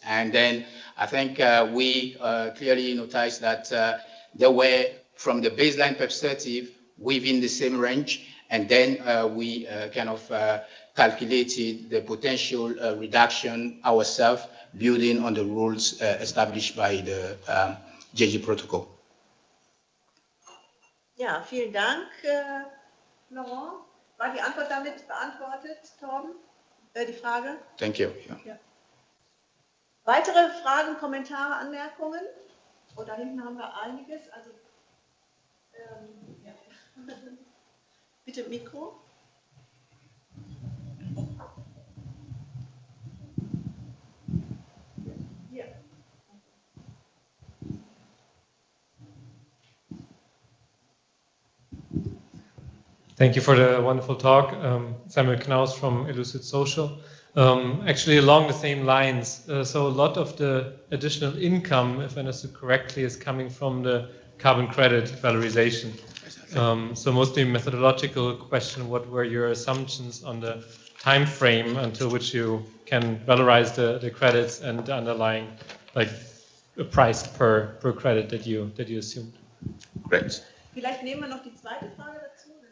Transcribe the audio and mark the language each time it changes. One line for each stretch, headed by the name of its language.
English: And then I think we clearly noticed that they were, from the baseline perspective, within the same range. And then we kind of calculated the potential reduction ourselves, building on the rules established by the GHG protocol.
German: Ja, vielen Dank, Laurent. War die Antwort damit beantwortet, Torben? Die Frage?
English: Thank you. Yeah.
German: Ja. Weitere Fragen, Kommentare, Anmerkungen? Oh, da hinten haben wir einiges. Also, ja. Bitte Mikro. Hier.
English: Thank you for the wonderful talk. Samuel Knaus from Elucid Social. Actually, along the same lines, so a lot of the additional income, if I understood correctly, is coming from the carbon credit valorization. So mostly methodological question, what were your assumptions on the time frame until which you can valorize the credits and the underlying, like, a price per credit that you assumed? Great.
German: Vielleicht nehmen wir noch die zweite Frage dazu.